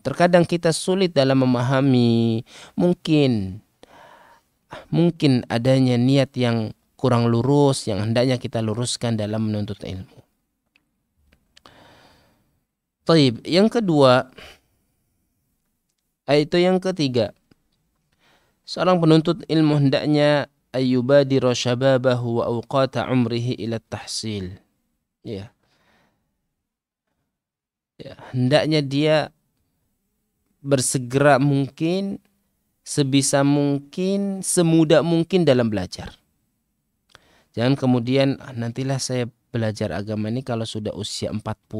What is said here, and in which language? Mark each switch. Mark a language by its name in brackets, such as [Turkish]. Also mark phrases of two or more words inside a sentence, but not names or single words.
[Indonesian] Terkadang kita sulit dalam memahami, mungkin adanya niat yang kurang lurus yang hendaknya kita luruskan dalam menuntut ilmu. Taib, yang kedua, itu yang ketiga, seorang penuntut ilmu hendaknya [Arabic] ayyubadira syababahu wa awqata umrihi ila tahsil. [Indonesian] Ya. Hendaknya dia bersegera mungkin, sebisa mungkin, semudah mungkin dalam belajar. Jangan kemudian nantilah saya belajar agama ini kalau sudah usia 40.